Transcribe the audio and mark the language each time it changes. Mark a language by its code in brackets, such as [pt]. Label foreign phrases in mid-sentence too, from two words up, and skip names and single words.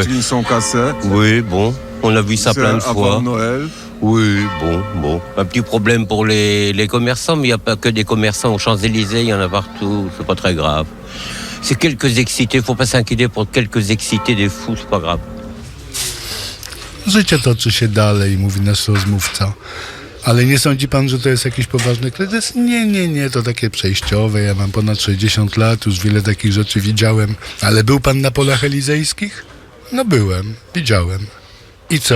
[fr] vitrines sont cassées. Oui, bon, on a vu ça C'est plein de avant fois. Noël. Oui, bon. Un petit problème pour les commerçants, mais il n'y a pas que des commerçants aux Champs-Élysées, il y en a partout, c'est pas très grave. C'est quelques excités, faut pas s'inquiéter pour quelques excités des fous, c'est pas grave. [pl] Życie toczy się dalej, mówi nasz rozmówca. Ale nie sądzi pan, że to jest jakiś poważny kryzys? Nie, to takie przejściowe. Ja mam ponad 60 lat, już wiele takich rzeczy widziałem. Ale był pan na polach elizejskich? No byłem, widziałem. I co?